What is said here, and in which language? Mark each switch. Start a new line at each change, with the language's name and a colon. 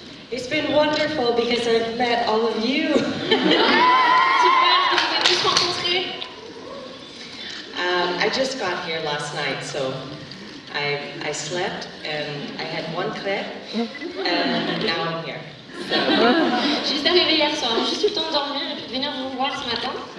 English: It's been wonderful because I've met all of you.
French: Super, vous êtes tous rencontrés.
English: I just got here last night, so I slept and I had one crêpe and now I'm here.
French: Je suis arrivée hier soir, j'ai juste eu le temps de dormir et puis de venir vous voir ce matin.